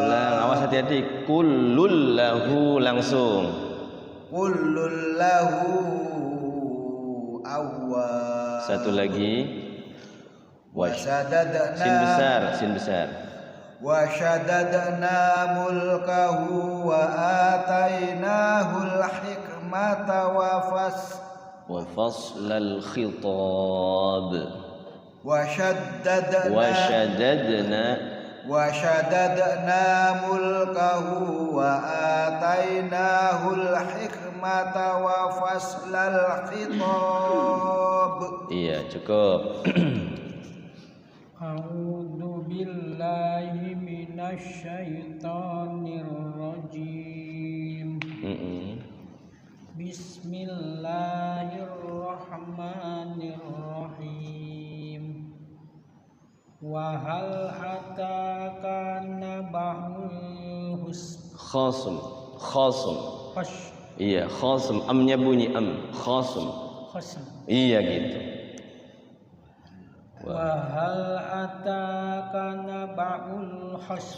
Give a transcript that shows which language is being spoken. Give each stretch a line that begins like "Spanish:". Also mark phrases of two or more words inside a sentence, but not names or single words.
Indonesian: Ulang, awas hati-hati.
Arabic: كل له
Indonesian: langsung.
Arabic: كل له أواب.
Indonesian: Satu lagi.
Arabic: وشددنا
Indonesian: sin besar.
Arabic: وشددنا ملكه وآتيناه الحكمة و وفصل الخطاب. وشددنا ملكه وآتيناه الحكمة وفصل الخطاب.
Indonesian: Iya, cukup.
Arabic: أعوذ بالله من الشيطان الرجيم. بسم الله الرحمن الرحيم. وهل أتاك نبأ khasm. Khash.
Indonesian: Iya, khasm. Amnya bunyi khasm. Iya gitu.
Arabic: وهل أتاك نبأ الخصم.